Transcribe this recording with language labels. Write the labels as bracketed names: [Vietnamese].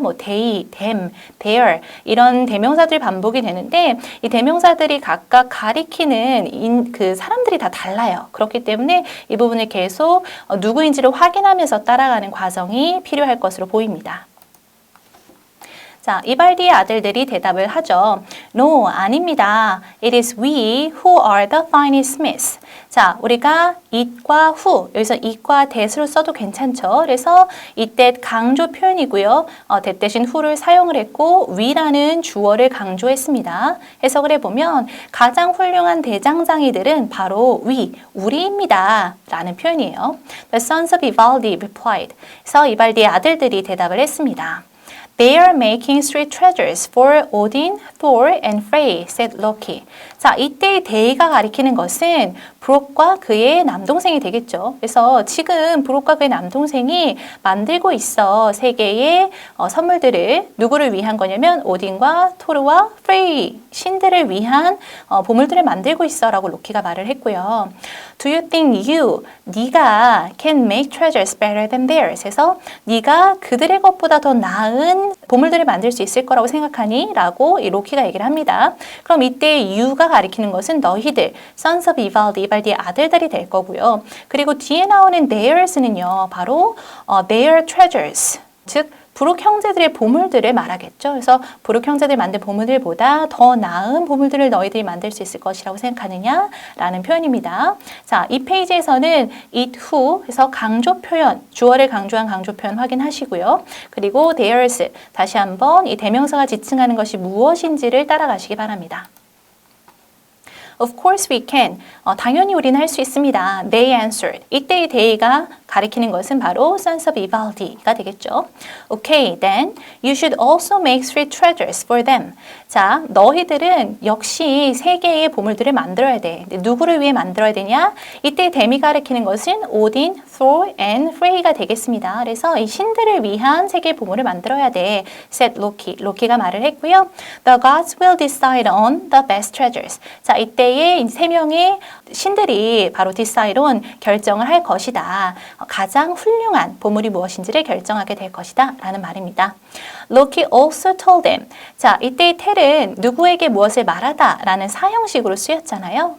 [Korean] 뭐 they, them, their 이런 대명사들이 반복이 되는데 이 대명사들이 각각 가리키는 그 사람들이 다 달라요. 그렇기 때문에 이 부분을 계속 누구인지를 확인하면서 따라가는 과정이 필요할 것으로 보입니다. 자, 이발디의 아들들이 대답을 하죠. No, 아닙니다. [English] It is we who are the finest smiths. [Korean] 자, 우리가 it과 who, 여기서 it과 that으로 써도 괜찮죠. 그래서 it, that 강조 표현이고요. that 대신 who를 사용을 했고 we라는 주어를 강조했습니다. 해석을 해보면 가장 훌륭한 대장장이들은 바로 we, 우리입니다. 라는 표현이에요. [English] The sons of Ivaldi replied. [Korean] 그래서 이발디의 아들들이 대답을 했습니다. [English] They are making three treasures for Odin, Thor, and Frey, said Loki. [Korean] 자, 이때의 they가 가리키는 것은 브록과 그의 남동생이 되겠죠. 그래서 지금 브록과 그의 남동생이 만들고 있어 세 개의 선물들을 누구를 위한 거냐면 오딘과 토르와 프레이, 신들을 위한 보물들을 만들고 있어 라고 로키가 말을 했고요. [English] Do you think [Korean] 네가 [English] can make treasures better than theirs? [Korean] 해서 네가 그들의 것보다 더 나은 보물들을 만들 수 있을 거라고 생각하니? 라고 이 로키가 얘기를 합니다. 그럼 이때 you가 가리키는 것은 너희들, sons of Ivaldi, 이발디의 아들들이 될 거고요. 그리고 뒤에 나오는 theirs는요, 바로 [English] their treasures, [Korean] 즉 브룩 형제들의 보물들을 말하겠죠. 그래서 브룩 형제들이 만든 보물들보다 더 나은 보물들을 너희들이 만들 수 있을 것이라고 생각하느냐? 라는 표현입니다. 자, 이 페이지에서는 it who 해서 강조 표현, 주어를 강조한 강조 표현 확인하시고요. 그리고 theirs, 다시 한번 이 대명사가 지칭하는 것이 무엇인지를 따라가시기 바랍니다. [English] Of course we can. [Korean] 당연히 우리는 할 수 있습니다. [English] They answered. [Korean] 이때의 they가 가리키는 것은 바로 sons of Ivaldi가 되겠죠. [English] Okay, then you should also make three treasures for them. [Korean] 자, 너희들은 역시 세 개의 보물들을 만들어야 돼. 누구를 위해 만들어야 되냐? 이때 them이 가리키는 것은 Odin, Thor, and Frey가 되겠습니다. 그래서 이 신들을 위한 세 개의 보물을 만들어야 돼. [English] said Loki. [Korean] 로키가 말을 했고요. [English] The gods will decide on the best treasures. [Korean] 자, 이때 이때의 세 명의 신들이 바로 decide on 결정을 할 것이다. 가장 훌륭한 보물이 무엇인지를 결정하게 될 것이다 라는 말입니다. [English] Loki also told them. [Korean] 자, 이때의 tell은 누구에게 무엇을 말하다 라는 사형식으로 쓰였잖아요.